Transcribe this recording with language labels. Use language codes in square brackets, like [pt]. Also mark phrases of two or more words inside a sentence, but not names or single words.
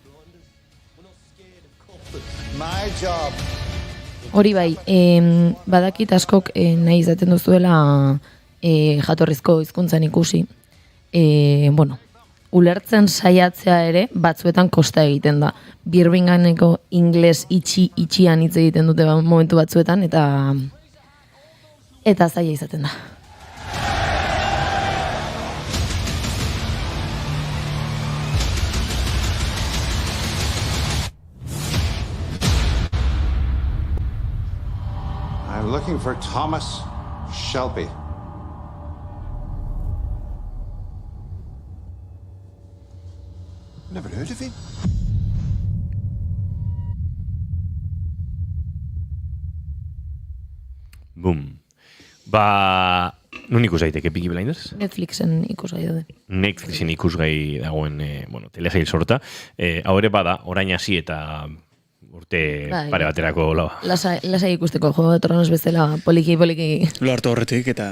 [eu] Hori bai, badakit askok nahi izaten duzuela jatorrizko hizkuntzan ikusi. Bueno, ulertzen saiatzea ere batzuetan kosta egiten da. Birminghameko ingles itxian hitz egiten dute momentu batzuetan, eta zaila izaten da. [en] I'm looking for Thomas Shelby. Never heard of him. [eu] Boom. Nun ikus daiteke Peaky Blinders? Netflixen ikusgai daude. Netflixen ikusgai dagoen telesail sorta. Hau ere bada, orain hasi eta urte pare baterako Lasai ikusteko, Juego de Tronos bezala poliki. Lo hartu horretik eta...